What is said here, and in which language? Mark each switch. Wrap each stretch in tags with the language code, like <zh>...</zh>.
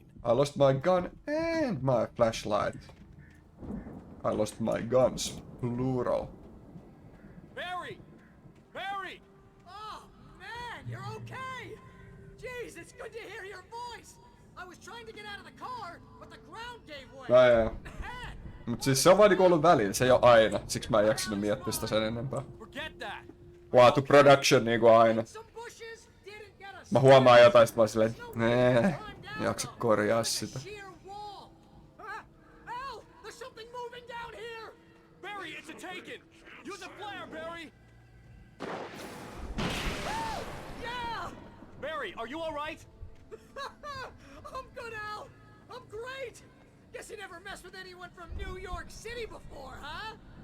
<en>I lost my gun and my flashlight. I lost my guns, plural. Barry! Barry! Oh, man, you're okay! Jeez, it's good to hear your voice! I was trying to get out of the car, but the ground gave way.</en> <fi>No joo. Mut siis se on vaan niinku ollut välillä, se ei oo aina. Siksi mä en jaksanut miettiä sitä sen enempää.</fi> <en>Forget that!</en> <fi>Laatu production niinku aina. Mä huomaan jotain, sit mä oon silleen, jaksa korjaa sitä.</fi> <en>Al! There's something moving down here! Barry, it's a taken! Use a flare, Barry! Yeah! Barry, are you alright? I'm good, Al! I'm great! Guess you never messed with anyone from New York City before, huh?</en>